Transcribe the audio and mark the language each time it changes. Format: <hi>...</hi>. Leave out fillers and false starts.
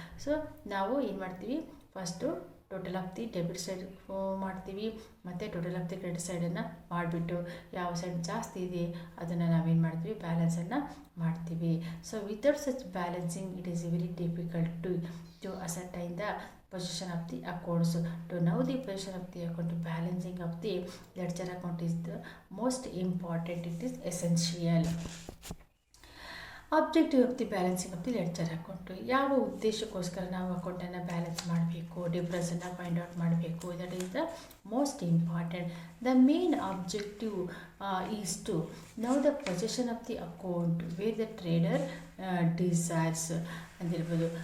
<kn>So ನಾವು ಏನು ಮಾಡ್ತೀವಿ, first total of the debit side ಮಾಡ್ತೀವಿ ಮತ್ತು ಟೋಟಲ್ ಆಫ್ ದಿ ಕ್ರೆಡಿಟ್ ಸೈಡನ್ನು ಮಾಡಿಬಿಟ್ಟು ಯಾವ ಸೈಡ್ ಜಾಸ್ತಿ ಇದೆ ಅದನ್ನು ನಾವೇನು ಮಾಡ್ತೀವಿ, ಬ್ಯಾಲೆನ್ಸನ್ನು ಮಾಡ್ತೀವಿ.</kn> <en>So without such balancing it is very difficult to ascertain the position of the accounts. To know the position of the account, balancing of the ledger account is the most important. It is essential.</en> <kn>Objective of the balancing of the ledger account, ಯಾವ ಉದ್ದೇಶಕ್ಕೋಸ್ಕರ ನಾವು ಅಕೌಂಟನ್ನು balance ಮಾಡಬೇಕು, ಡಿಫ್ರೆನ್ಸನ್ನು find out ಮಾಡಬೇಕು,</kn> <en>That is the most important. The main objective is to know the position of the account where the trader desires</en> <kn>ಅಂದಿರ್ಬೋದು.</kn>